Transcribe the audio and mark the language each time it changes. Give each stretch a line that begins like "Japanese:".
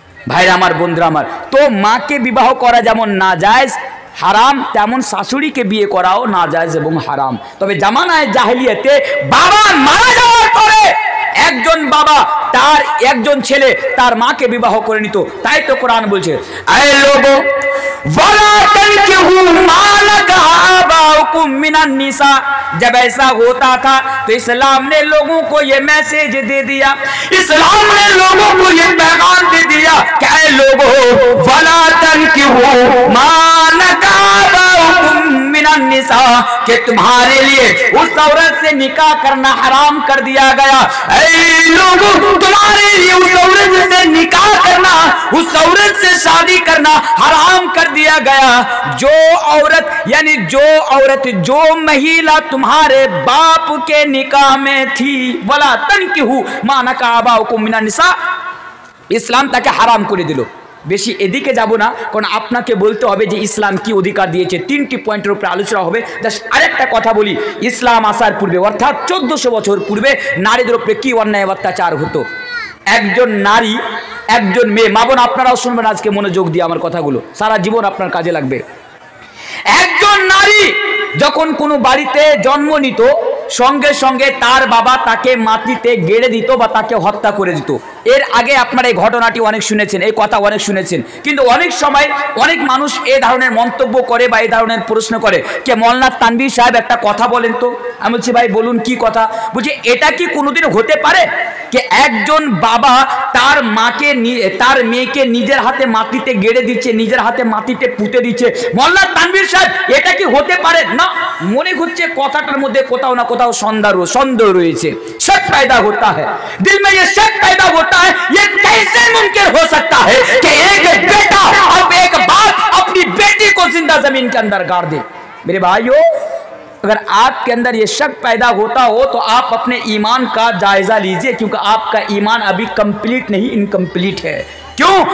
Bangla: ভাইরা আমার, বন্ধুরা আমার, তো মাকে বিবাহ করা যেমন নাজায়েজ হারাম, তেমন শাশুড়িকে বিয়ে করাও নাজায়েজ এবং হারাম। তবে জামানায় জাহেলিয়াতে বাবা মারা যাওয়ার পরে একজন বাবা তার একজন ছেলে তার মাকে বিবাহ করে নিত। তাই তো কোরআন বলছে,
Arabic: আয়ে লোগো वला तनकिहू मा लका आबाउकुम मिनन निसा।
Hindi: जब ऐसा होता था तो इस्लाम ने लोगों को ये मैसेज दे दिया, इस्लाम ने लोगों को ये पैगाम दे दिया कि ऐ लोगो
Arabic: वला तनकिहू मा लका आबाउकुम मिनन निसा,
Hindi: कि तुम्हारे लिए उस औरत से निकाह करना हराम कर दिया गया। ऐ लोगो तुम्हारे लिए उस औरत से निकाह करना, उस औरत से शादी करना हराम कर दिया गया जो औरत, यानी जो औरत, जो महिला तुम्हारे बाप के निकाह में थी।
Arabic: वला तनकिहू मा लका आबाउकुम मिनन निसा,
Bangla: ইসলাম তাকে হারাম করে দিল। বেশি এদিকে যাব না, কারণ আপনাকে বলতে হবে যে ইসলাম কি অধিকার দিয়েছে। 3টি পয়েন্টের উপরে আলোচনা হবে। জাস্ট আরেকটা কথা বলি, ইসলাম আসার পূর্বে অর্থাৎ 1400 বছর পূর্বে নারীদের উপরে কি অন্যায় অত্যাচার হতো। একজন নারী, একজন মেয়ে, মা বোন আপনারাও শুনবেন আজকে মনোযোগ দিয়ে আমার কথাগুলো, সারা জীবন আপনার কাজে লাগবে। একজন নারী যখন কোনো বাড়িতে জন্ম নিত সঙ্গে সঙ্গে তার বাবা তাকে মাটিতে গেড়ে দিত বা তাকে হত্যা করে দিত। এর আগে আপনারা এই ঘটনাটি অনেক শুনেছেন, এই কথা অনেক শুনেছেন, কিন্তু অনেক সময় অনেক মানুষ এই ধরনের মন্তব্য করে বা এই ধরনের প্রশ্ন করে যে মওলানা তানভীর সাহেব একটা কথা বলেন তো। আমি বলছি ভাই বলুন কি কথা। বলছি এটা কি কোনোদিন হতে পারে যে একজন বাবা তার মাকে, তার মেয়েকে নিজের হাতে মাটিতে গেড়ে দিচ্ছে, নিজের হাতে মাটিতে পুঁতে দিচ্ছে? মওলানা তানভীর সাহেব এটা কি হতে পারে? না, মনে হচ্ছে কথাটার মধ্যে কোথাও না কোথাও সন্দেহ রয়েছে।
Hindi: शक पैदा होता है, दिल में ये शक पैदा होता है, ये कैसे मुमकिन हो सकता है कि एक बेटा और एक बाप अपनी बेटी को जिंदा जमीन के अंदर गाड़ दे। मेरे भाइयों, अगर आपके अंदर ये शक पैदा होता हो तो आप अपने ईमान का जायजा लीजिए, क्योंकि आपका ईमान अभी कंप्लीट नहीं, इनकम्प्लीट है। क्यों?